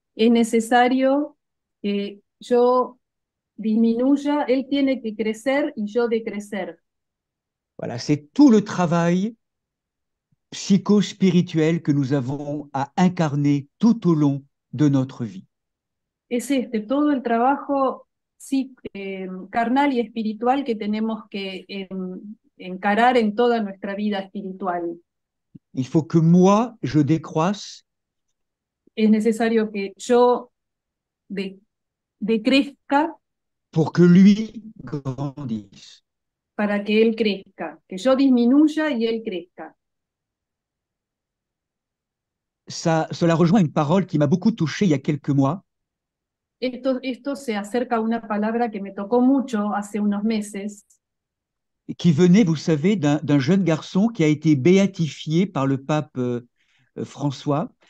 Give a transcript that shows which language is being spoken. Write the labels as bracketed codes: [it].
[es] Es necesario que yo disminuya, él tiene que crecer y yo decrecer. [fr] Voilà, c'est tout le travail psycho-spirituel que nous avons à incarner tout au long de notre vie. [es] Es todo el trabajo sí, carnal y espiritual que tenemos que encarar en toda nuestra vida espiritual. [fr] Il faut que moi, je décroisse [es] Es necesario que yo decrezca [fr] pour que lui grandisse. [es] para que él crezca, que yo disminuya y él crezca. [fr] Cela rejoint une parole qui m'a beaucoup touché il y a quelques mois. [es] Esto se acerca a una palabra que me tocó mucho hace unos meses, [fr] Qui venait, vous savez, d'un jeune garçon qui a été béatifié par le pape François.